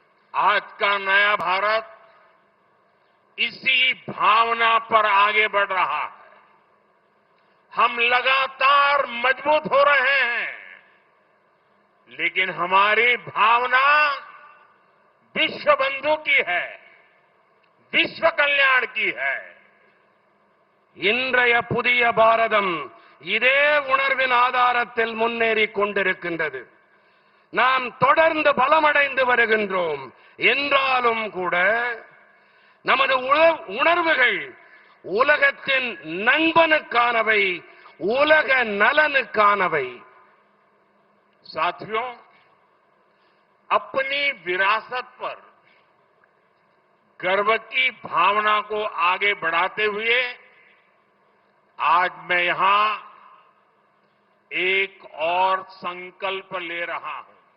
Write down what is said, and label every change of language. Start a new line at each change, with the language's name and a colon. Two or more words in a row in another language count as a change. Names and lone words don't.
Hindi: आज का नया भारत इसी भावना पर आगे बढ़ रहा है। हम लगातार मजबूत हो रहे हैं, लेकिन हमारी भावना विश्व बंधु की है, विश्व कल्याण की है।
Tamil: இன்றைய புதிய பாரதம் இதே உணர்வின் ஆதாரத்தில் முன்னேறிக் கொண்டிருக்கின்றது. நாம் தொடர்ந்து பலமடைந்து வருகின்றோம் என்றாலும் கூட நமது உணர்வுகள் உலகத்தின் நண்பனுக்கானவை, உலக நலனுக்கானவை.
Hindi: साथियों, अपनी विरासत पर गर्व की भावना को आगे बढ़ाते हुए आज मैं यहां एक और संकल्प ले रहा हूं।